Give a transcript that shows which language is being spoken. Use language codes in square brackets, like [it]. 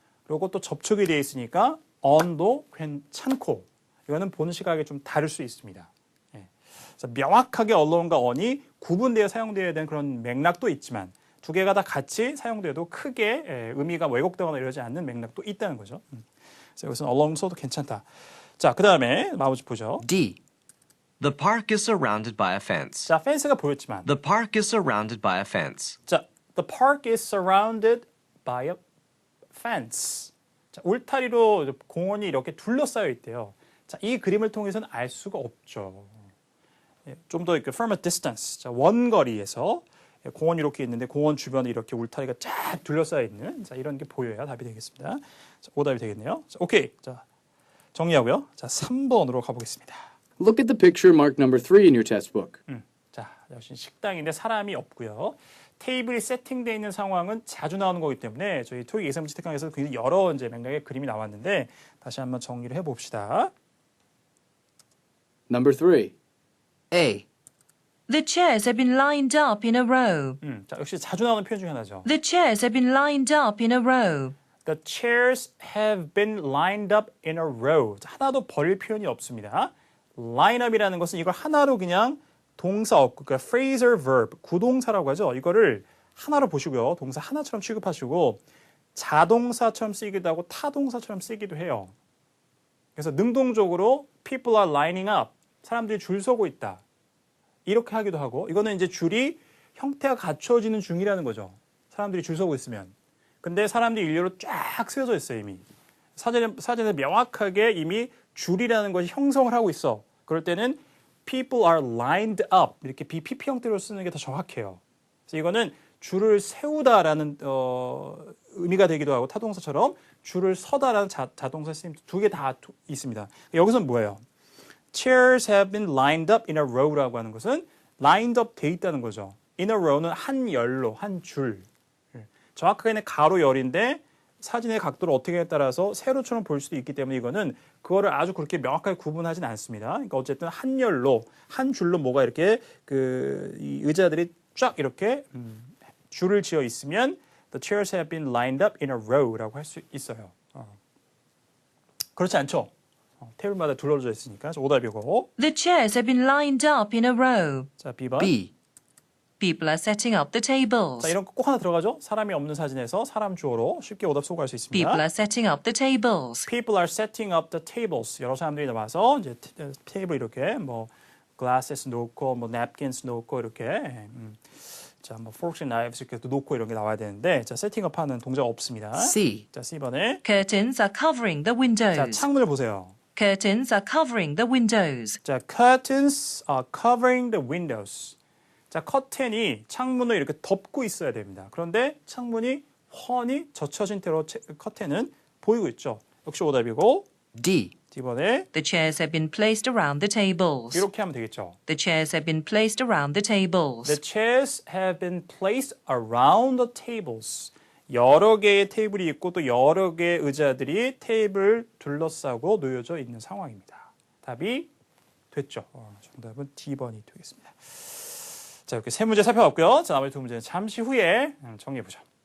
[ko] 그리고 또 접촉이 되어 있으니까 on도 괜찮고 이거는 보는 시각이 좀 다를 수 있습니다. 그래서 명확하게 along과 on이 구분되어 사용되어야 되는 그런 맥락도 있지만 두 개가 다 같이 사용돼도 크게 의미가 왜곡되거나 이러지 않는 맥락도 있다는 거죠. 그래서 여기서는 along 써도 괜찮다. 자, 그 다음에 나머지 보죠. [en] D. The park is surrounded by a fence. [ko] 자, 펜스가 보였지만 [en] The park is surrounded by a fence. 자, the park is surrounded by a fence. [ko] 자, 울타리로 공원이 이렇게 둘러싸여 있대요. 자, 이 그림을 통해서는 알 수가 없죠. 좀 더 [en] from a distance. [ko] 자, 원거리에서 공원이 이렇게 있는데 공원 주변에 이렇게 울타리가 쫙 둘러싸여 있는 자, 이런 게 보여야 답이 되겠습니다. 자, 오답이 되겠네요. 자, 오케이. 자, 정리하고요. 자, 3번으로 가보겠습니다. [en] Look at the picture marked number 3 in your test book. [ko] 자, 역시 식당인데 사람이 없고요. 테이블이 세팅되어 있는 상황은 자주 나오는 거기 때문에 저희 토익 예상 문제 특강에서 굉장히 여러 이제 맥락의 그림이 나왔는데 다시 한번 정리를 해봅시다. [en] Number 3. A. The chairs have been lined up in a row. [ko] 자, 역시 자주 나오는 표현 중에 하나죠. [en] The chairs have been lined up in a row. The chairs have been lined up in a row. [ko] 하나도 버릴 표현이 없습니다. line up이라는 것은 이걸 하나로 그냥 동사 없고 그러니까 phrasal verb, 구동사라고 하죠. 이거를 하나로 보시고요. 동사 하나처럼 취급하시고 자동사처럼 쓰기도 하고 타동사처럼 쓰기도 해요. 그래서 능동적으로 [en] people are lining up. [ko] 사람들이 줄 서고 있다. 이렇게 하기도 하고 이거는 이제 줄이 형태가 갖춰지는 중이라는 거죠. 사람들이 줄 서고 있으면. 근데 사람들이 일렬로 쫙 세워져 있어요, 이미. 사전에 명확하게 이미 줄이라는 것이 형성을 하고 있어. 그럴 때는 [en] people are lined up. [ko] 이렇게 BPP 형태로 쓰는 게 더 정확해요. 그래서 이거는 줄을 세우다라는 의미가 되기도 하고 타동사처럼 줄을 서다라는 자동사 쓰임 두 개 다 있습니다. 여기서는 뭐예요? [en] Chairs have been lined up in a row라고 [ko] 하는 것은 [en] lined up [ko] 돼 있다는 거죠. In a row는 한 열로, 한 줄. 정확하게는 가로 열인데 사진의 각도를 어떻게 에 따라서 세로처럼 볼 수도 있기 때문에 이거는 그거를 아주 그렇게 명확하게 구분하진 않습니다. 그러니까 어쨌든 한 열로, 한 줄로 뭐가 이렇게 이 의자들이 쫙 이렇게 줄을 지어 있으면 [en] the chairs have been lined up in a row [ko] 라고 할 수 있어요. 그렇지 않죠? 테이블마다 둘러져 있으니까 오답이고. [en] The chairs have been lined up in a row. [ko] 자, B번. [en] B. People are setting up the tables. [ko] 자, 이런 거 꼭 하나 들어가죠? 사람이 없는 사진에서 사람 주어로 쉽게 오답 소구할 수 있습니다. [en] People are setting up the tables. People are setting up the tables. [ko] 여러 사람들이 나와서 이제 테이블 이렇게 뭐 glasses 놓고 뭐 napkins 놓고 이렇게 자, 뭐 [en] forks and knives [ko] 이렇게 또 놓고 이런 게 나와야 되는데 자, 세팅업 하는 동작 없습니다. [en] C. [ko] 자, C번에 [en] Curtains are covering the windows. [ko] 자, 창문을 보세요. [en] Curtains are covering the windows. 자, curtains are covering the windows. [ko] 자, 커튼이 창문을 이렇게 덮고 있어야 됩니다. 그런데 창문이 훤히 젖혀진 채로 커튼은 보이고 있죠. 역시 오답이고 [en] D. [ko] D번에 [en] The chairs have been placed around the tables. [ko] 이렇게 하면 되겠죠. [en] The chairs have been placed around the tables. The chairs have been placed around the tables. [ko] 여러 개의 테이블이 있고 또 여러 개의 의자들이 테이블을 둘러싸고 놓여져 있는 상황입니다. 답이 됐죠. 정답은 D번이 되겠습니다. 자, 이렇게 세 문제 살펴봤고요. 자, 나머지 두 문제는 잠시 후에 정리해보죠.